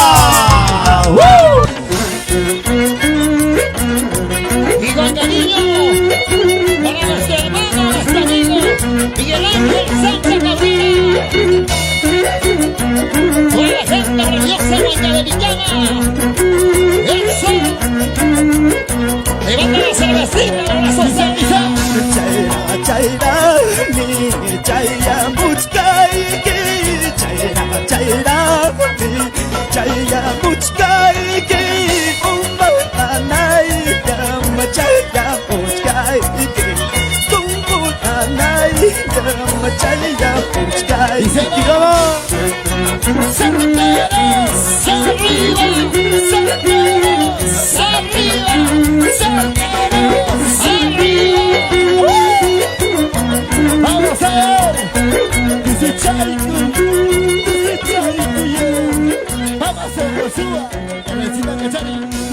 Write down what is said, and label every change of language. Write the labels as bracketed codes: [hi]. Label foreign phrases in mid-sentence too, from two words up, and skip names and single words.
[es] Y con cariño para nuestro hermano, nuestro amigo Miguel Ángel Sánchez Cabrera. Toda la gente religiosa guanyabelicana. Eso. Levanta la cervecita, la socializa. Chaira, chaira, mi chaira, muchkai, chaira, chaira, mi chaira, muchkai, umbanai, chaira, muchkai, umbanai, chaira, muchkai. Certeros, arriba, certeros, arriba, certeros, arriba. Vamos a ver. Dice Charico, yeah. Vamos a hacerlo, suba. Necesita que Charico.